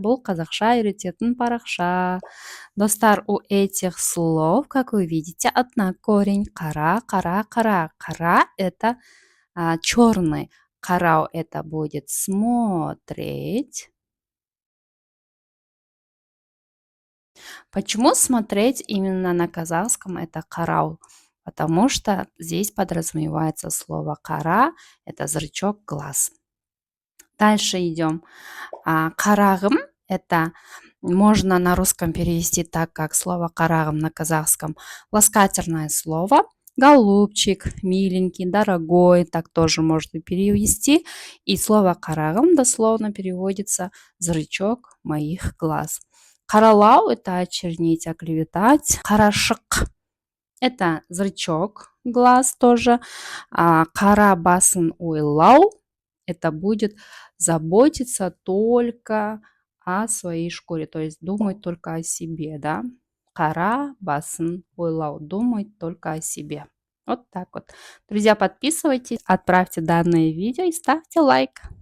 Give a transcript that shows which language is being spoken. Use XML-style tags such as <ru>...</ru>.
<kk>Бұл қазақша үйрететін парақша.</kk> <ru>Достар, у этих слов, как вы видите, однокорень. Қара, қара, қара. Қара – это черный. Қарау – это будет смотреть. Почему смотреть именно на казахском это қарау? Потому что здесь подразумевается слово қара – это зрачок глаз. Дальше идем. Қарағым – это можно на русском перевести так, как слово қарағым на казахском. Ласкательное слово. Голубчик, миленький, дорогой, так тоже можно перевести. И слово қарағым дословно переводится зрачок моих глаз. Қаралау – это очернить, оклеветать. Қарашық – это зрачок глаз тоже.</ru> <kk>Қара басын ойлау</kk> <ru>– это будет заботиться только о своей шкуре, то есть думать только о себе, да.</ru> <kk>Қара басын ойлау</kk> <ru>– думать только о себе. Вот так вот. Друзья, подписывайтесь, отправьте данное видео и ставьте лайк.</ru>